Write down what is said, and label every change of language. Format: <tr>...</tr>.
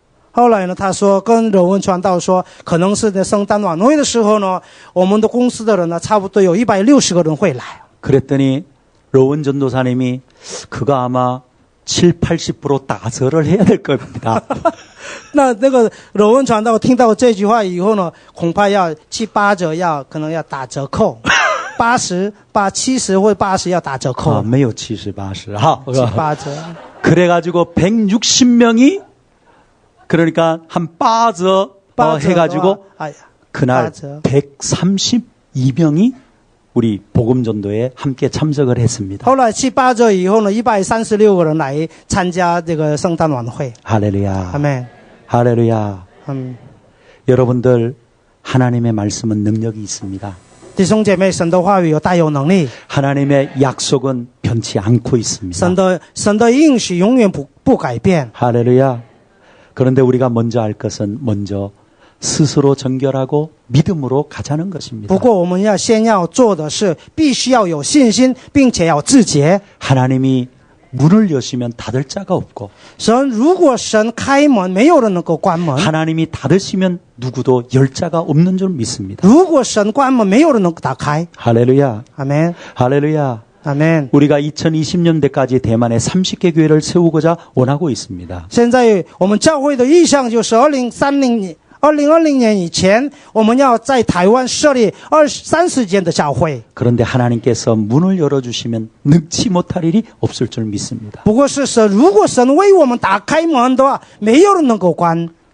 <zh>后来呢，他说跟柔文传道说，可能是在圣诞晚会的时候呢，我们的公司的人呢，差不多有160个人会来。</zh> <ko>그랬더니 러원 전도사님이 그거 아마 70-80% 따설을 해야 될 겁니다.</ko> <zh>那个柔文传道听到这句话以后呢，恐怕要7-8折，可能要打折扣，70或80要打折扣。没有70、80哈。 7-8折。</zh> <ko>그래가지고 160명이 그러니까 한 빠져 해가지고 그날 132명이 우리 복음전도에 함께 참석을 했습니다.</ko> <zh>后来7-8折以后呢，136个人来参加这个圣诞晚会。</zh> <ko>할렐루야. 아멘. 할렐루야. 여러분들 하나님의 말씀은 능력이 있습니다.</ko> <zh>弟兄姐妹，神的话语有大有能力，</zh> <ko>하나님의 약속은 변치 않고 있습니다.</ko> <zh>神的应许永远不改变。</zh> <ko>할렐루야. 그런데 우리가 먼저 할 것은 먼저 스스로 정결하고 믿음으로 가자는 것입니다.</ko> <zh>不过我们先要做的是，必须要有信心，并且要自洁。</zh> <ko>하나님이 문을 여시면 닫을 자가 없고</ko> <zh>如果神开门，没有人能够关门；</zh> <ko>하나님이 닫으시면 누구도 열 자가 없는 줄 믿습니다.</ko> <zh>如果神关门，没有人能够打开。</zh> <ko>할렐루야. 아멘. 할렐루야. 아멘. 우리가 2020년대까지 대만에 30개 교회를 세우고자 원하고 있습니다.</ko> <zh>现在我们教会的意向就是2020年以前，我们要在台湾设立30间的教会。</zh> <ko>그런데 하나님께서 문을 열어주시면 능치 못할 일이 없을 줄 믿습니다.</ko> <zh>不过是如果神为我们打开门的话，没有人能够关。</zh>